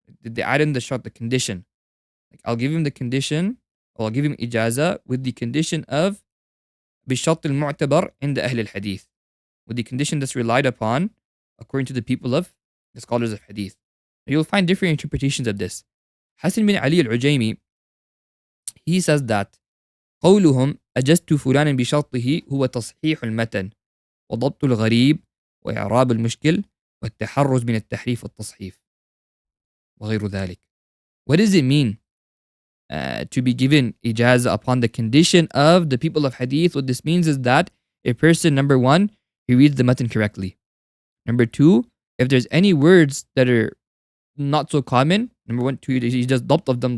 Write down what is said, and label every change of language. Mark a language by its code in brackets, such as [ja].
[en] They add in the shart, the condition. Like I'll give him the condition, or I'll give him ijaza with the condition of [ar] بشرط المعتبر عند أهل الحديث, [en] with the condition that's relied upon according to the people of the scholars of hadith. You'll find different interpretations of this. [ar] Hassan bin Ali al-Ujaymi, [en] he says that [ar] قولهم أجزت فلانا بشرطه هو تصحيح المتن وضبط الغريب وإعراب المشكل والتحرز من التحريف والتصحيف وغير ذلك. [en] What does it mean to be given ijazah upon the condition of the people of hadith? What this means is that a person, number one, he reads the matan correctly. Number two, if there's any words that are not so common, number one, two, he does dabt of them.